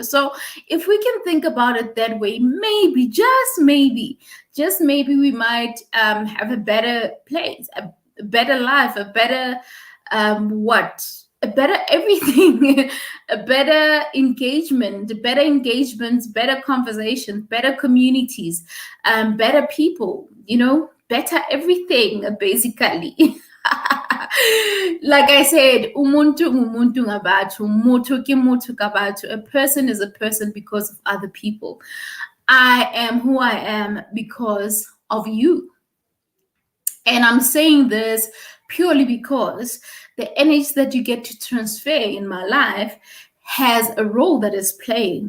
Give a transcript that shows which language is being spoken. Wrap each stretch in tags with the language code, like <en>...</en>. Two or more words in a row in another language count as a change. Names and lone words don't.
<en>So if we can think about it that way, maybe, just maybe, we might have a better place, a better life, a better a better everything, a better engagements, better conversations, better communities, better people, better everything, basically. Like I said,</en> <zu>umuntu ngumuntu ngabathu,</zu> <st>motho ke motho kabatho.</st> <en>A person is a person because of other people. I am who I am because of you. And I'm saying this purely because the energy that you get to transfer in my life has a role that is playing.</en>